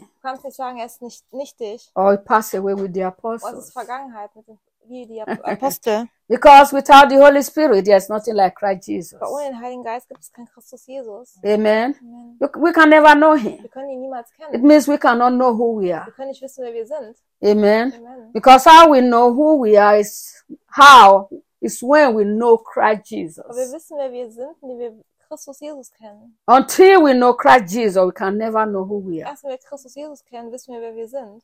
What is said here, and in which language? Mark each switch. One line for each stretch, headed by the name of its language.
German: Du kannst nicht sagen, er ist nicht nichtig.
English: Or he passed away with the apostles.
German: Was ist Vergangenheit mit dem, wie die Apostel?
English: Because without the Holy Spirit, there is nothing like Christ Jesus.
German: Aber ohne den Heiligen Geist gibt es keinen Christus Jesus.
English: Amen. Amen. We can never know him.
German: Wir können ihn niemals kennen.
English: It means we cannot know who we are.
German: Wir können nicht wissen, wer wir sind.
English: Amen. Amen. Because how we know who we are is how is when we know Christ Jesus.
German: Aber wir wissen, wer wir sind, indem wir Christus Jesus kennen.
English: Until we know Christ Jesus, we can never know who we are.
German: Erst wenn wir Christus Jesus kennen, wissen wir, wer wir sind.